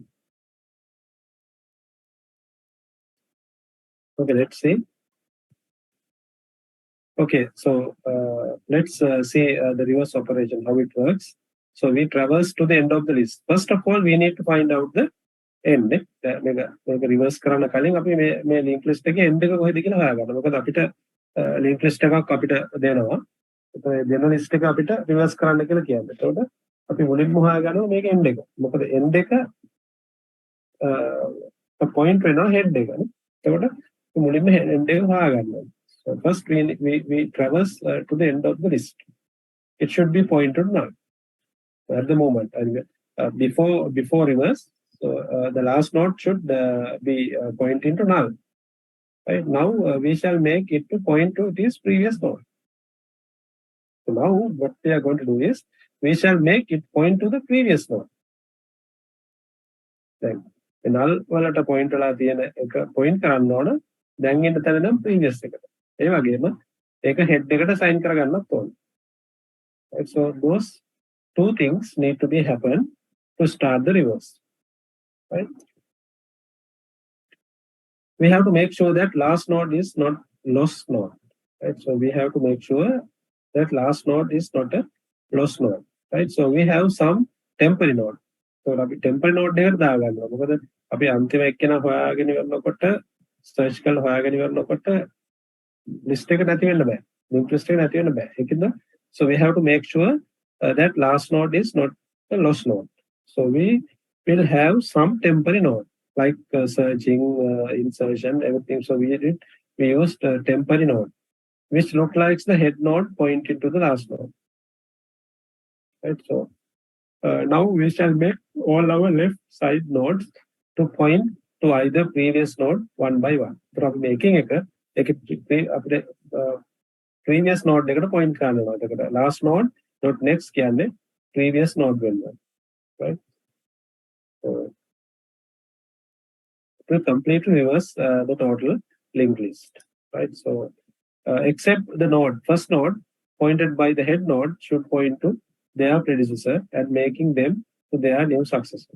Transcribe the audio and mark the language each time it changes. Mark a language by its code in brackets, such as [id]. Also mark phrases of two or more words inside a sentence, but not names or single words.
[en] Okay, let's see. Okay, so let's see the reverse operation, how it works. So we traverse to the end of the list. First of all, we need to find out the end. [si] මේක reverse කරන්න කලින් අපි මේ [en] link list [si] එකේ end එක කොහෙද කියලා හොයාගන්න. මොකද අපිට [en] link list [si] එකක් අපිට දෙනවා. ඒතකොට දෙන list එක අපිට reverse කරන්න කියලා කියන්නේ. එතකොට අපි මුලින්ම හොයාගන්නවා මේක end එක. මොකද end එක point වෙනවා head එකනේ. එතකොට මුලින්ම end එක හොයාගන්නවා. [en] So first we traverse to the end of the list. It should be pointed null at the moment. And before reverse, so the last node should be pointing to null. Right now we shall make it to point to this previous node. So now what we are going to do is we shall make it point to the previous node. Then null [si] වලට point වෙලා තියෙන එක point කරන්න ඕන. දැන් ඉන්න තැන නම් previous එකට. ඒ වගේම ඒක head එකට assign කරගන්නත් ඕන. [en] Right, so those two things need to be happen to start the reverse. Right? We have to make sure that last node is not lost node. Right? So we have to make sure that last node is not a lost node. Right? So we have some temporary node. [si] So අපි [en] temporary node [si] එකට දාගන්නවා. මොකද අපි අන්තිම එක්කෙනා හොයාගෙන ඉවරනකොට search කරලා හොයාගෙන ඉවරනකොට list එක නැති වෙන්න බෑ. [en] Linked list [si] එක නැති වෙන්න බෑ. ඒකද [en] so we have to make sure that last node is not a lost node. So we will have some temporary node like searching, insertion, everything. So we used temporary node, which look like the head node pointing to the last node. Right. So now we shall make all our left side nodes to point to either previous node one by one. From making a previous node [si] එකට point කරනවා. [en] එතකොට last node dot next කියන්නේ previous node වෙනවා. Right? So to completely reverse the total linked list. Right? So except the node, first node pointed by the head node should point to their predecessor and making them to their new successor.